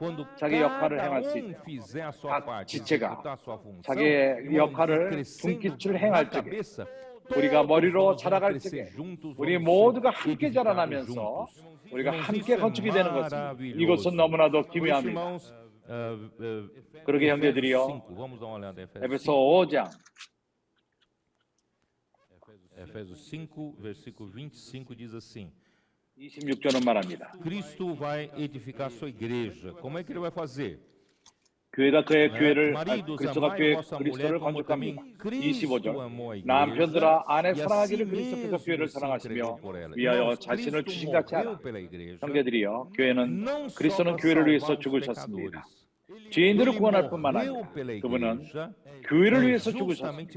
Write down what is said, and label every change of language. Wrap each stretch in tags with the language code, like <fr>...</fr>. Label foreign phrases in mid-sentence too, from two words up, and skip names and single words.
<ko>자기 역할을 행할 수 있는 각 지체가 자기의 역할을 분깃을 행할 적에 우리가 머리로 자라갈 적에 우리 모두가 함께 자라나면서 우리가 함께 건축이 되는 것입니다. 이것은 너무나도 기묘합니다. 그러게 형제들이여, 에베소 5장</ko> <pt>Efésios 5, versículo 25 diz assim:</pt> <ko>26절은 말합니다.</ko> <pt>Cristo vai edificar sua igreja. Como é que ele vai fazer?</pt> <ko>교회가 그의 교회를 그리스도가 그리스도를 건축합니다. 25절 남편들아 아내 사랑하기를 그리스도께서 교회를 사랑하시며 위하여 자신을 주신같이 하라. 형제들이여, 그리스도는 교회를 위해서 죽으셨습니다. 죄인들을 구원할 뿐만 아니라 그분은 교회를 위해서 죽으셨습니다.</ko>